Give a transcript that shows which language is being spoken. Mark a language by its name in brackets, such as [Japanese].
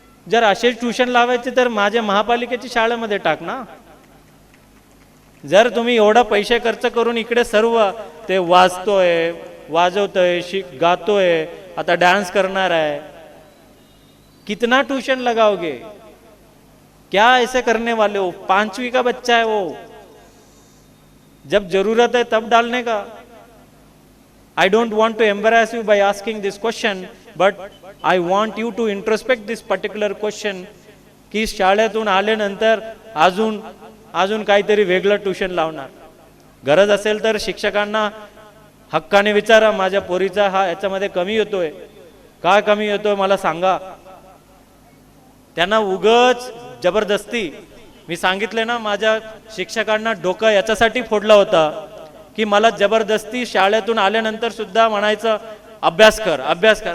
[Marathi] जर असेच ट्यूशन लावायचे तर माझ्या महापालिकेची शाळेमध्ये टाक ना. जर तुम्ही एवढा पैसे खर्च करून इकडे सर्व ते वाजतोय, वाजवतोय, गातोय, आता डांस करणार आहे, [Hindi] कितना ट्यूशन लगाओगे, क्या ऐसे करने वाले हो. 5वीं का बच्चा है वो, जब जरूरत है तब डालने का. [English] I don't want to embarrass you by asking this question, but I want you to introspect this particular question, [Marathi] की शाळेतून आल्यानंतर अजून काहीतरी वेगळं ट्यूशन लावणार. गरज असेल तर शिक्षकांना हक्काने विचारा, माझ्या पोरीचा हा याच्यामध्ये कमी येतोय, काय कमी येतोय मला सांगा. त्यांना उगच जबरदस्ती, मी सांगितले ना, माझ्या शिक्षकांना डोकं याच्यासाठी फोडला होता की मला जबरदस्ती शाळेतून आल्यानंतर सुद्धा म्हणायचं अभ्यास कर, अभ्यास कर.